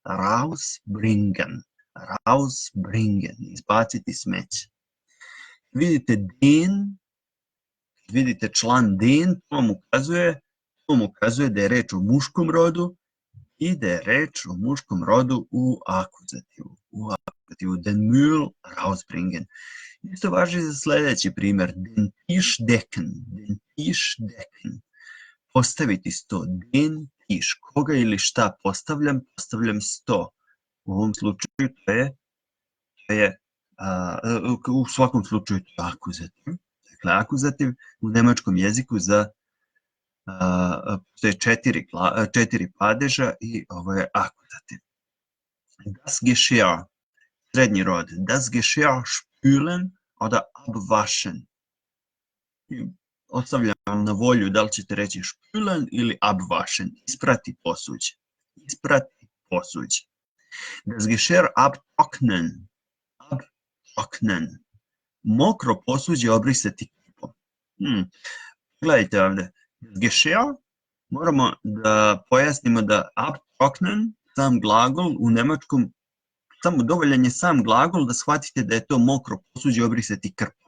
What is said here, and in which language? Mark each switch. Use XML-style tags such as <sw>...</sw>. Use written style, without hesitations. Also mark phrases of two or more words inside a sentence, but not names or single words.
<sr>Rausbringen, izbaciti smeće. Vidite član den, to vam ukazuje da je reč o muškom rodu i da je reč o muškom rodu u akuzativu.</sr> <de>Den Müll rausbringen.</de> <sr>Isto važi za sledeći primjer.</sr> <de>Den Tisch decken.</de> <sr>Postaviti sto.</sr> <de>Den Tisch.</de> <sr>Koga ili šta postavljam? Postavljam sto. U ovom slučaju u svakom slučaju to je akuzativ. Dakle, akuzativ u nemačkom jeziku postoje četiri padeža i ovo je akuzativ.</sr> <de>Das Geschirr.</de> <sr>Srednji rod.</sr> <de>Das Geschirr spülen oder abwaschen.</de> <sr>Ostavljam na volju da li ćete reći spülen ili abwaschen. Isprati posuđe.</sr> <de>Das Geschirr abtrocknen.</de> <sr>Mokro posuđe obrisati krpom. Gledajte ovde.</sr> <de>Das Geschirr</de> <sr>moramo da pojasnimo da abtrocknen, sam glagol u nemačkom, samo dovoljan je sam glagol da shvatite da je to mokro posuđe obrisati krpom.</sr>